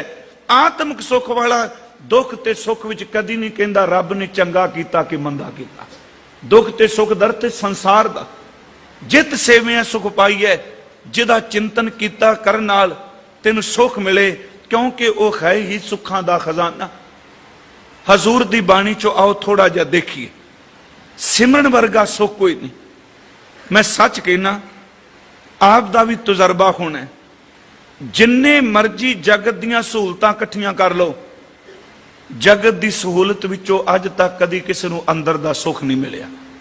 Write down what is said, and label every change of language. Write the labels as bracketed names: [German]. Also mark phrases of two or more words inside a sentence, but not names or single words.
[Punjabi] ਆਤਮਿਕ ਸੁੱਖ ਵਾਲਾ ਦੁੱਖ ਤੇ ਸੁੱਖ ਵਿੱਚ ਕਦੀ ਨਹੀਂ ਕਹਿੰਦਾ ਰੱਬ ਨੇ ਚੰਗਾ ਕੀਤਾ ਕਿ ਮੰਦਾ ਕੀਤਾ। ਦੁੱਖ ਤੇ ਸੁੱਖ ਦਰ ਤੇ ਸੰਸਾਰ ਦਾ। ਜਿਤ ਸੇਵਿਆਂ ਸੁਖ ਪਾਈਐ, ਜਿਹਦਾ ਚਿੰਤਨ ਕੀਤਾ ਕਰਨ ਨਾਲ ਤੈਨੂੰ ਸੁੱਖ ਮਿਲੇ, ਕਿਉਂਕਿ ਉਹ ਹੈ ਹੀ ਸੁੱਖਾਂ ਦਾ ਖਜ਼ਾਨਾ। ਹਜ਼ੂਰ ਦੀ ਬਾਣੀ ਚੋਂ ਆਓ ਥੋੜ੍ਹਾ ਜਾ ਦੇਖੀਏ, ਸਿਮਰਨ ਵਰਗਾ ਸੁਖ ਕੋਈ ਨਹੀਂ। ਮੈਂ ਸੱਚ ਕਹਿਨਾ, ਆਪ ਦਾ ਭੀ ਤਜਰਬਾ ਹੋਣਾ ਹੈ, ਜਿੰਨੇ ਮਰਜ਼ੀ ਜਗਤ ਦੀਆਂ ਸਹੂਲਤਾਂ ਇਕੱਠੀਆਂ ਕਰ ਲੋ, ਜਗਤ ਦੀ ਸਹੂਲਤ ਵਿੱਚੋਂ ਅੱਜ ਤੱਕ ਕਦੀ ਕਿਸੀ ਨੂੰ ਅੰਦਰ ਦਾ ਸੁਖ ਨਹੀਂ ਮਿਲਿਆ।